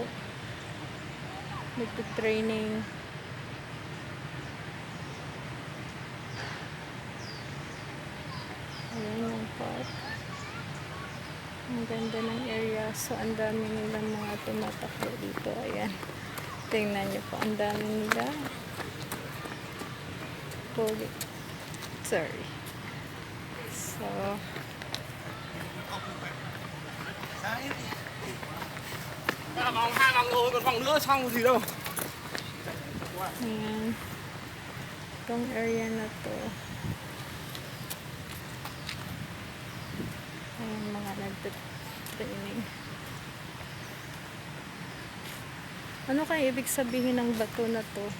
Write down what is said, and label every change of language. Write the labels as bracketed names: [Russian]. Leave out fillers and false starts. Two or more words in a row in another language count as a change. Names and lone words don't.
[Filipino] Nagtitraining. Ayan yung park. Ang ganda ng area. So, ang dami nilang mga tumatakbo dito. Ayan. Tingnan nyo po. Ang dami nila. Pogi. Sorry. So, [Vietnamese] vòng hai vòng rồi còn vòng nữa xong gì đâu. [Filipino] ayan. Itong area na to. Ayan, mga nagtitraining. Ano kaya ibig sabihin ng bato na to?